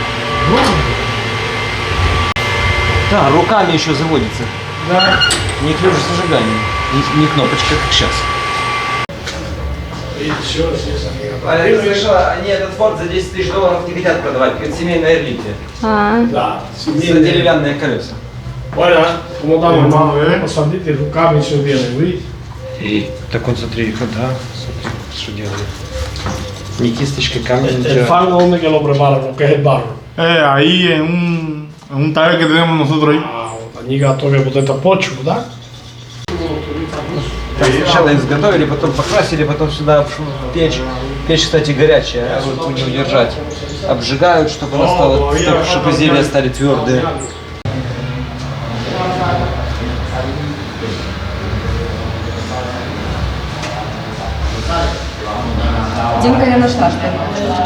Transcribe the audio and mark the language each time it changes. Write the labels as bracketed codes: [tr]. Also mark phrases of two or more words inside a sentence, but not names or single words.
[ru] Да, руками еще заводится. Да. Не ключ зажигания, не кнопочка, как сейчас. Еще раз, Валерий слышала, они этот Ford за 10 тысяч долларов не хотят продавать, как семейное реликвия. Да. За деревянные колеса. [es] Bueno, como estamos, hermano, [ru] посмотрите, руками все делаем, видите? Так он, смотри, да, смотри, что делает. Ни кисточкой камень, [es] El fan, ¿dónde que lo prepara? Porque es el barro. Ahí en un taller que tenemos nosotros ahí. [ru] Они готовят вот это почву, да? Сначала изготовили, потом покрасили, потом сюда в печь. Печь, кстати, горячая, руку не удержать. Обжигают, чтобы она стала, чтобы изделия стали твердые. Димка я нашла что-то.